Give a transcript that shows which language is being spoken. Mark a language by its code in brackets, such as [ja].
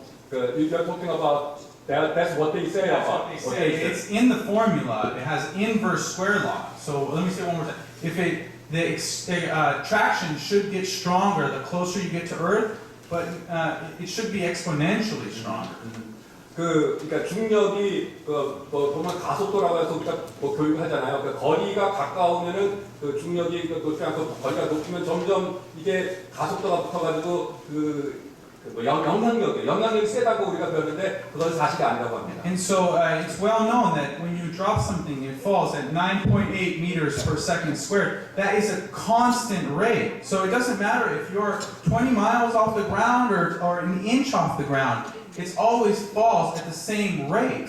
[en] You're talking about that's what they say That's about. what they say. It's in the formula. It has inverse square law. So let me say it one more time. If the attraction should get stronger the closer you get to Earth, but it should be exponentially stronger. [ko] 그러니까 중력이 보면 가속도라고 해서 우리가 교육하잖아요. 그러니까 거리가 가까우면은 그 중력이 높지 않고 거리가 높으면 점점 이게 가속도가 붙어가지고 영향력이 세다고 우리가 배웠는데 그건 사실이 아니라고 합니다. [en] And so it's well known that when you drop something, it falls at 9.8 meters per second squared. That is a constant rate. So it doesn't matter if you're 20 miles off the ground or an inch off the ground. It always falls at the same rate.